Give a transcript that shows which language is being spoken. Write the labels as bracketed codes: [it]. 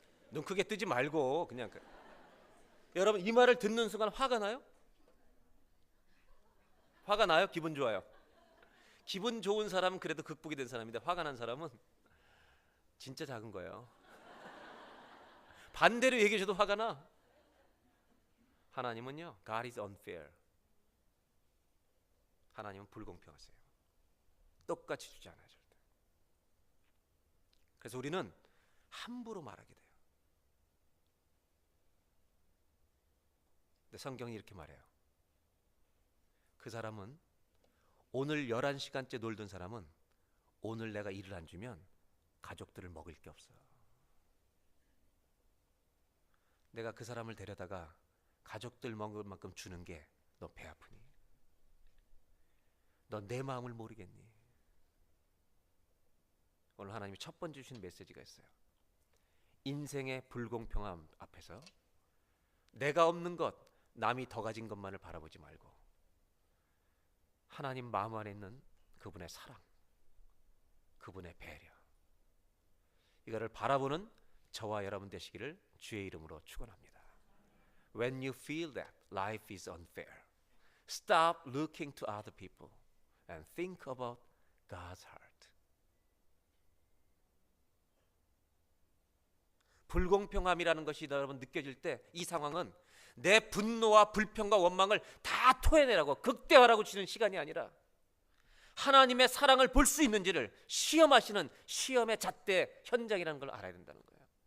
[ko] 눈 크게 뜨지 말고 그냥 여러분, 이 말을 듣는 순간 화가 나요? 화가 나요? 기분 좋아요? 기분 좋은 사람은 그래도 극복이 된 사람인데, 화가 난 사람은 진짜 작은 거예요. 반대로 얘기해 줘도 화가 나. 하나님은요, [en] God is unfair. [ko] 하나님은 불공평하세요. 똑같이 주지 않아요, 절대. 그래서 우리는 함부로 말하게 돼요. 근데 성경이 이렇게 말해요. 그 사람은, 오늘 11시간째 놀던 사람은 오늘 내가 일을 안 주면 가족들을 먹을 게 없어. 내가 그 사람을 데려다가 가족들 먹을 만큼 주는 게 너 배 아프니? 너 내 마음을 모르겠니? 오늘 하나님이 첫 번째 주신 메시지가 있어요. 인생의 불공평함 앞에서 내가 없는 것, 남이 더 가진 것만을 바라보지 말고 하나님 마음 안에 있는 그분의 사랑, 그분의 배려, 이거를 바라보는 저와 여러분 되시기를 주의 이름으로 축원합니다. [en] When you feel that life is unfair, stop looking to other people and think about God's heart. [ko] 불공평함이라는 것이 여러분 느껴질 때, 이 상황은 내 분노와 불평과 원망을 다 토해내라고, 극대화라고 주는 시간이 아니라 하나님의 사랑을 볼 수 있는지를 시험하시는 시험의 잣대 현장이라는 걸 알아야 된다는 거예요.